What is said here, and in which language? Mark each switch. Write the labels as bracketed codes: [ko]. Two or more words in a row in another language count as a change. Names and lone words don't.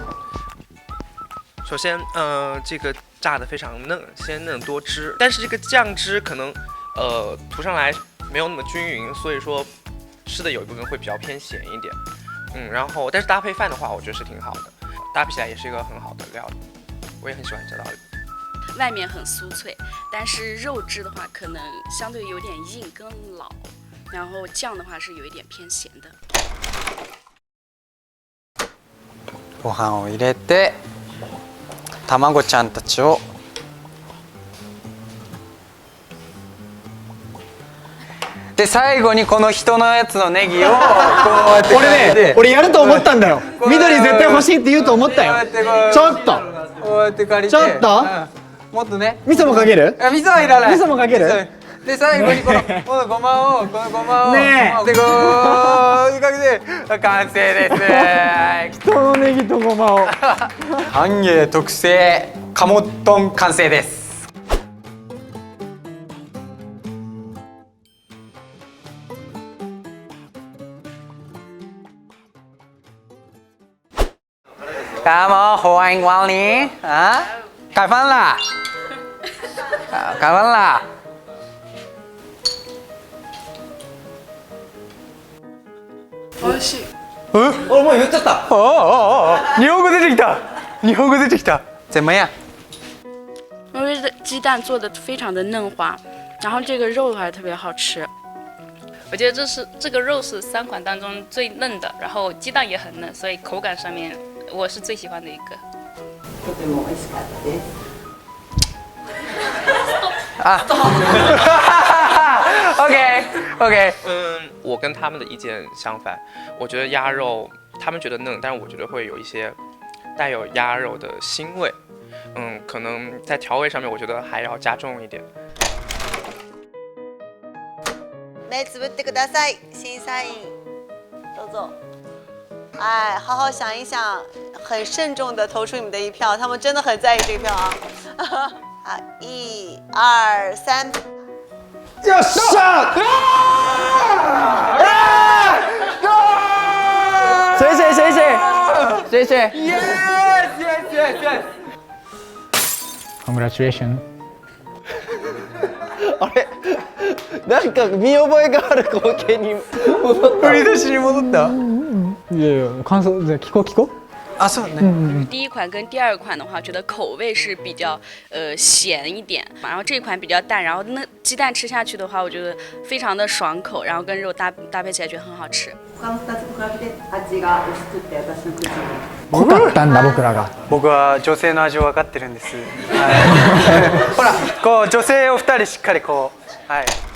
[zh] 首先，这个炸的非常嫩，鲜嫩多汁，但是这个酱汁可能，涂上来没有那么均匀，所以说吃的有一部分会比较偏咸一点。然后但是搭配饭的话，我觉得是挺好的，搭配起来也是一个很好的料理，我也很喜欢这道理。外面很酥脆，但是肉质的话可能相对有点硬跟老，然后酱的话是有一点偏咸的。 [ja] ご飯を入れて卵ちゃんたちをで最後にこの人のやつのネギをこうやって俺ね、俺やると思ったんだよ。緑絶対欲しいって言うと思ったよ。ちょっとこうやって借りて、ちょっともっとね、味噌もかける？味噌はいらない。味噌もかける？で最後にこのごまをねえでこうかけて完成です。人のネギとごまを。半芸特製鴨丼完成です。 Kamu hoang wal nih, ah? [ms] Kapan lah? Kapan lah? [ja] 俺もう言っちゃった。日本語出てきた。日本語出てきた。 [zh] 怎么样？因为鸡蛋做的非常的嫩滑，然后这个肉的话特别好吃。我觉得这个肉是3款当中最嫩的，然后鸡蛋也很嫩，所以口感上面我是最喜欢的一个。 [ja] とても美味しかったです。 [zh] OK，我跟他们的意见相反，我觉得鸭肉他们觉得嫩，但是我觉得会有一些带有鸭肉的腥味。可能在调味上面，我觉得还要加重一点。 [ja] 目つぶってください，審査員，どうぞ。 [zh] 哎，好好想一想，很慎重的投出你们的一票，他们真的很在意这个票啊。好，1、2、3。 [ja] よっしゃ！ [zh] 谁？ Congratulations。 [ja] あれ、なんか見覚えがある光景に戻った。振り出しに戻った。いやいや、感想じゃ聞こう。あ、そうね。 [zh] 第一款跟第二款的话，觉得口味是比较咸一点，然后这一款比较淡，然后那鸡蛋吃下去的话，我觉得非常的爽口，然后跟肉搭配起来觉得很好吃。 [ja] 他の2つ比べて味が薄くて私の口に。濃かったんだ僕らが。僕は女性の味を分かってるんです。ほら、こう女性を2人しっかりこう、はい。